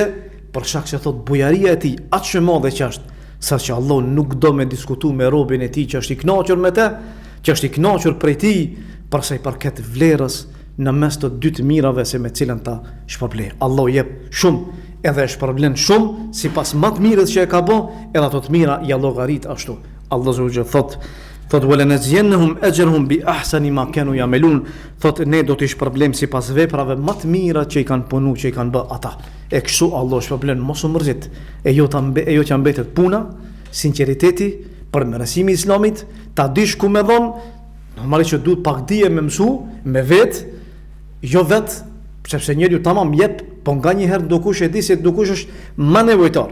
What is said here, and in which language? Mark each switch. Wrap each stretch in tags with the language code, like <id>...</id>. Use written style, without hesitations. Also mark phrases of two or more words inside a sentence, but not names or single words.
<sq>Për shkak se thot bujaria e tij aq shumë madhe që është, saqë Allah nuk do me diskutu me robin e tij që është i kënaqur me të, që është i kënaqur prej tij, për sa i përket vlerës në mes të dy të mirave se me cilën ta shpërblen. Allah jep shumë edhe e shpërblen shumë sipas më të mirës që e ka bë, edhe ato të mira ja llogarit ashtu.</sq> <ar>الله عز thot ولنجزينهم أجرهم بأحسن ما كانوا يعملون.</ar> <sq>Thot ne do t'i shpërblem sipas veprave më të mira që i kanë punu, që i kanë bë ata. E kështu Allah shpërblen, mos u mërzit. E jo që mbetet puna, sinqeriteti, përmirësimi i Islamit, ta dish ku me dhon, normalisht që duhet pak dije me mësu, me vet, jo vet, sepse njeriu tamam jep, po nganjëherë ndokush e di se ndokush është më nevojtar.</sq>